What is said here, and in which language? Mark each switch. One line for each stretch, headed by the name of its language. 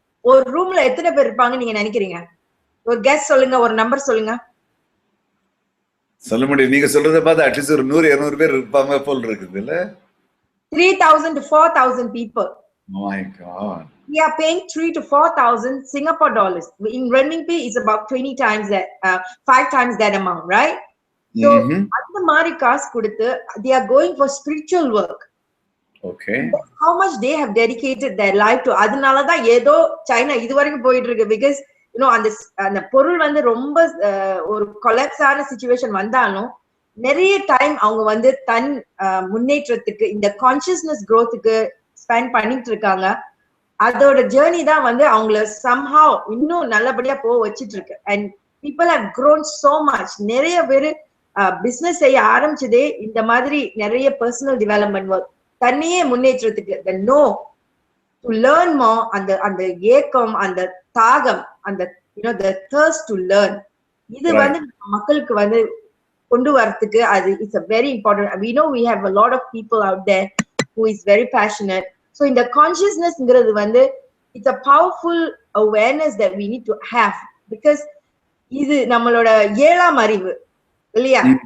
Tamil: ஒரு ரூம்ல எத்தனை பேர் இருப்பாங்க நீங்க நினைக்கிறீங்க? ஒரு கெஸ் சொல்லுங்க, ஒரு நம்பர் சொல்லுங்க. சொல்ல முடியும். நீங்க சொல்றத பார்த்தா அட்லீஸ்ட் ஒரு 100-200 பேர் இருப்பாங்க போல் இருக்குது இல்ல?
English: 3,000 to 4,000 people. Oh my God. We are paying 3,000 to 4,000 Singapore dollars. In renminbi, it's about 20 times that, 5 times that amount, right? So,
Tamil: அந்த மாதிரி காசு கொடுத்து
English: they are going for spiritual work. Okay. How much they have dedicated their life to.
Tamil: அதனால தான் ஏதோ China இது வரைக்கும் போயிட்டு இருக்கு.
English: Because
Tamil: அந்த பொருள் வந்து ரொம்ப ஒரு கொலாப்ஸ் ஆன சிச்சுவேஷன் வந்தாலும் நிறைய டைம் அவங்க தன் முன்னேற்றத்துக்கு இந்த கான்சியஸ்னஸ் growthக்கு ஸ்பெண்ட் பண்ணிட்டு இருக்காங்க. அதோட ஜேர்னி தான் அவங்கள somehow இன்னும் நல்லபடியா போக வச்சிட்டு இருக்கு.
English: And people have grown so much.
Tamil: நிறைய பேரு பிசினஸ் செய்ய ஆரம்பிச்சதே இந்த மாதிரி நிறைய பர்சனல் டெவலப்மெண்ட் ஒர்க், தன்னையே முன்னேற்றத்துக்கு,
English: the know to learn more,
Tamil: அந்த ஏக்கம், அந்த தாகம், அந்த
English: the thirst to learn,
Tamil: இது மக்களுக்கு கொண்டு வரதுக்கு அது
English: it's a very important. We know we have a lot of people out there who is very passionate. So in the consciousness ங்கிறது it's a powerful awareness that we need to have, because
Tamil: இது நம்மளோட ஏழாம் அறிவு இல்லையா?